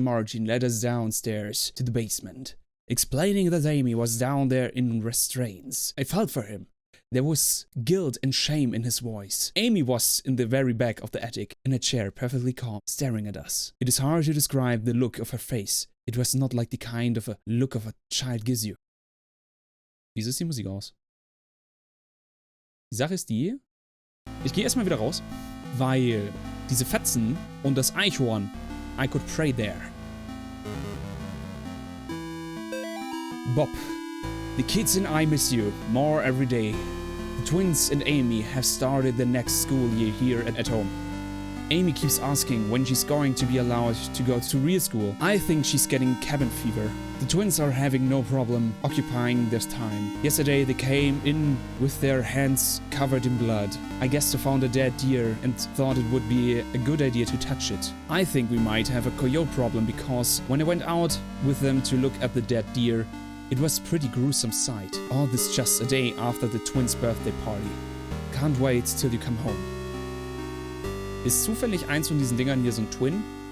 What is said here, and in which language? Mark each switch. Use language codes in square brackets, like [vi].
[en] Martin led us downstairs to the basement, explaining that Amy was down there in restraints. I felt for him. There was guilt and shame in his voice. Amy was in the very back of the attic, in a chair, perfectly calm, staring at us. It is hard to describe the look of her face. It was not like the kind of a look of a child gives you. [de] Wieso ist die Musik aus? Die Sache ist die, ich gehe erstmal wieder raus, weil diese Fetzen und das Eichhorn, [en] I could pray there. Bob, the kids and I miss you more every day. The twins and Amy have started the next school year here at home. Amy keeps asking when she's going to be allowed to go to real school. I think she's getting cabin fever. The twins are having no problem occupying their time. Yesterday they came in with their hands covered in blood. I guess they found a dead deer and thought it would be a good idea to touch it. I think we might have a coyote problem because when I went out with them to look at the dead deer, it was a pretty gruesome sight. All this just a day after the twins' birthday party. Can't wait till you come home. [de] Ist zufällig eins von diesen Dingern hier so ein Twin?